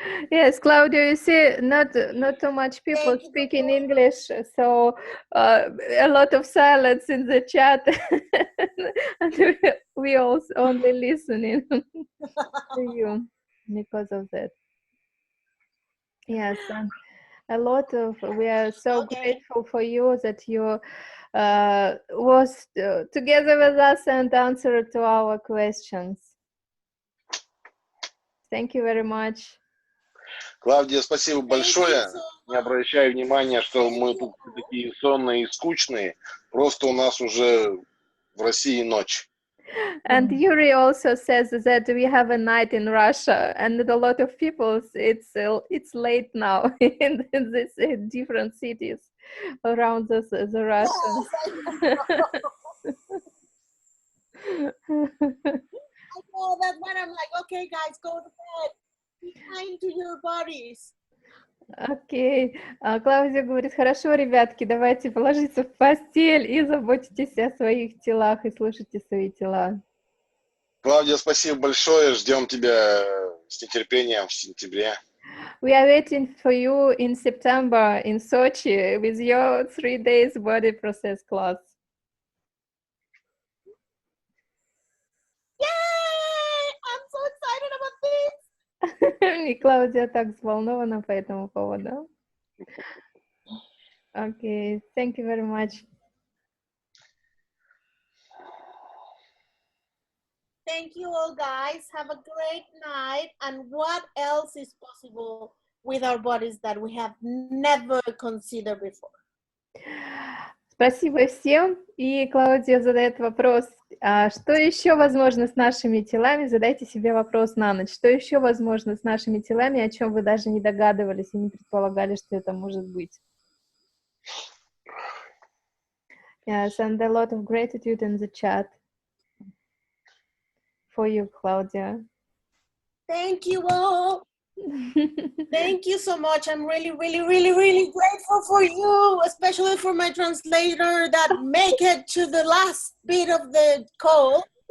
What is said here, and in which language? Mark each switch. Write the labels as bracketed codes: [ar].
[en] Yes, Claudia, you see, not too much people speak in English, so a lot of silence in the chat, and we also only listening to you because of that. Yes, and a lot of, we are so grateful for you that you was together with us and answered to our questions. Thank you very much. [ru] Клаудия, спасибо большое. Не обращай внимания, что мы тут такие сонные и скучные. Просто у нас уже в России ночь. [en] And Yuri also says that we have a night in Russia, and a lot of people, it's late now in these different cities around the Russians. I know, that's when I'm like, okay, guys, go to bed. Be kind to your bodies. [ru] Окей. Клаудия говорит, хорошо, ребятки, давайте положиться в постель и заботьтесь о своих телах и слушайте свои тела. Клаудия, спасибо большое. Ждем тебя с нетерпением в сентябре. [en] We are waiting for you in September in Sochi with your 3 days body process class. Yay! I'm so excited about this. [ru] И Клаудия так взволнована по этому поводу. [en] Okay, thank you very much. Thank you all, guys. Have a great night. And what else is possible with our bodies that we have never considered before? [ru] Спасибо всем. И Клаудия задает вопрос, что еще возможно с нашими телами? Задайте себе вопрос на ночь. Что еще возможно с нашими телами, о чем вы даже не догадывались и не предполагали, что это может быть? [en] Yes, and a lot of gratitude in the chat for you, Claudia. Thank you all. Thank you so much. I'm really, really, really, really grateful for you, especially for my translator that make it to the last bit of the call.